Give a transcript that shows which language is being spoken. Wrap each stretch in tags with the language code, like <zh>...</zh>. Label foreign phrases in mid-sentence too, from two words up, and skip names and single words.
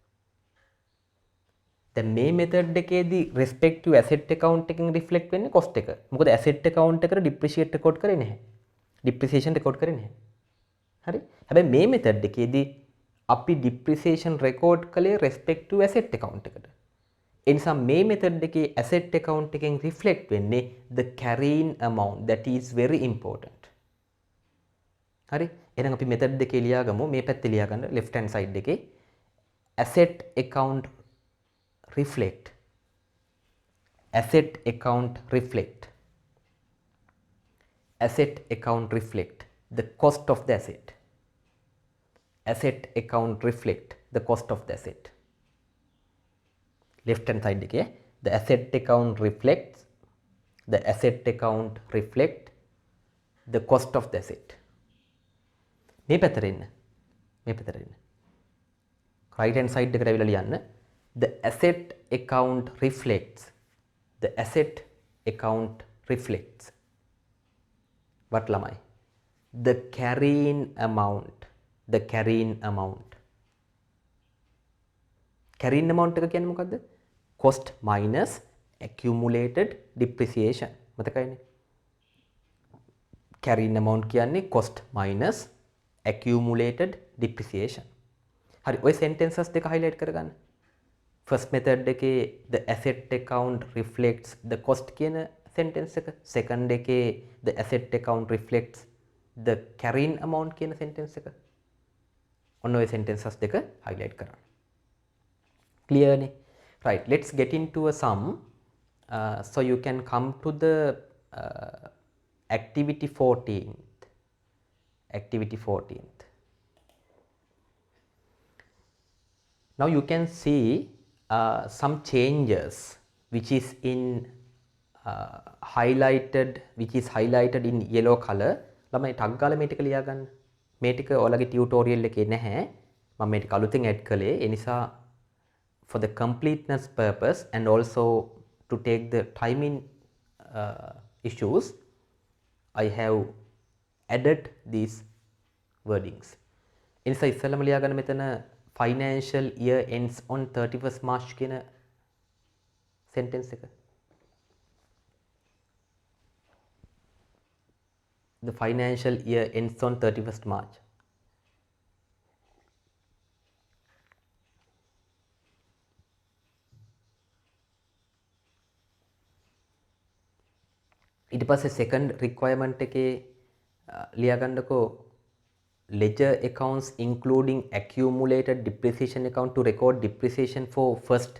<si>දැන් මේ method එකේදී</si> <en>respective asset account</en> <si>එකෙන් reflect වෙන්නේ cost එක. මොකද</si> <en>asset account</en> <si>එකට</si> <en>depreciate record</en> <si>කරේ නැහැ.</si> <en>depreciation record</en> <si>කරේ නැහැ. හරි? හැබැයි මේ method එකේදී අපි depreciation record කළේ</si> <en>respective asset account</en> <si>එකට. ඒ නිසා මේ method එකේ</si> <en>asset account</en> <si>එකෙන් reflect වෙන්නේ</si> <en>the carrying amount. That is very important.</en> <si>හරි? එහෙනම් අපි method එකේ ලියාගමු. මේ පැත්තේ ලියා ගන්න</si> <en>left hand side</en> <si>එකේ</si> <en>asset account reflect the cost of the asset. Asset account reflect the cost of the asset. Left hand side එකේ the asset account reflects the cost of the asset.</en> <si>මේ පැත්තට එන්න.</si> <en>right hand side</en> <si>එකට ඇවිල්ලා ලියන්න</si> <en>the asset account reflects what ළමයි? the carrying amount. carrying amount</en> <si>එක කියන්නේ මොකද්ද?</si> <en>cost minus accumulated depreciation.</en> <si>මතකයිනේ?</si> <en>carrying amount කියන්නේ cost minus accumulated depreciation.</en> <si>හරි, ඔය</si> <en>sentences දෙක highlight කරගන්න. first method එකේ the asset account reflects the cost කියන sentence එක, second එකේ the asset account reflects the carrying amount කියන sentence එක.</en> <si>ඔන්න ඔය sentences දෙක highlight කරන්න.</si> <en>Clear ne? Right, let's get into a sum. So you can come to the activity 14th. Now you can see some changes which is highlighted in yellow color.</en> <si>ළමයි ටක් ගාලා මේ ටික ලියා ගන්න. මේ ටික ඔයාලගේ ටියුටෝරියල් එකේ නැහැ. මම මේ ටික අලුතෙන් ඇඩ් කළේ. ඒ නිසා</si> <en>for the completeness purpose and also to take the timing issues, I have added these wordings.</en> <si>ඉනිසා ඉස්සෙල්ලම ලියා ගන්න මෙතන</si> <en>financial year ends on 31st March</en> <si>කියන sentence එක.</si> <en>The financial year ends on 31st March.</en> <si>ඊට පස්සේ</si> <en>second requirement</en> <si>එකේ ලියා ගන්නකෝ</si> <en>ledger accounts including accumulated depreciation account to record depreciation for first.</en>